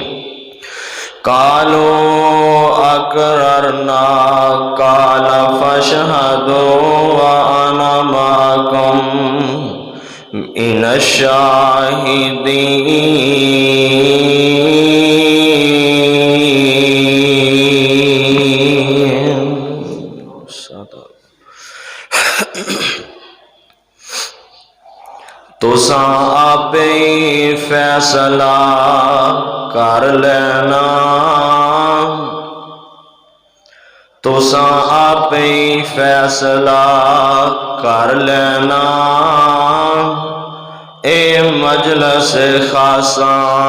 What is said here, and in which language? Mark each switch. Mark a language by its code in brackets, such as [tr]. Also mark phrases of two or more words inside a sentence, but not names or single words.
[ar] قَالُوا أَقْرَرْنَا قَالَ فَاشْهَدُوا وَأَنَا مَعَكُمْ مِنَ الشَّاهِدِينَ۔ [pa] تُساں آپے فیصلہ کر لینا، تُساں آپے فیصلہ کر لینا، اے مجلس خاصاں